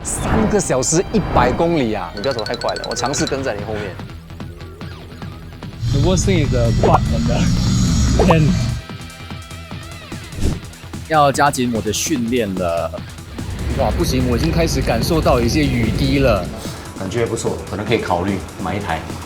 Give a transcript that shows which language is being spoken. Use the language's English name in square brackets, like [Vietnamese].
[Chinese] 3个小时100公里啊！你不要走太快了，我尝试跟在你后面。 [English] The worst thing is the butt and the hand. [Chinese] 要加紧我的训练了。哇，不行，我已经开始感受到一些雨滴了，感觉不错，可能可以考虑买一台。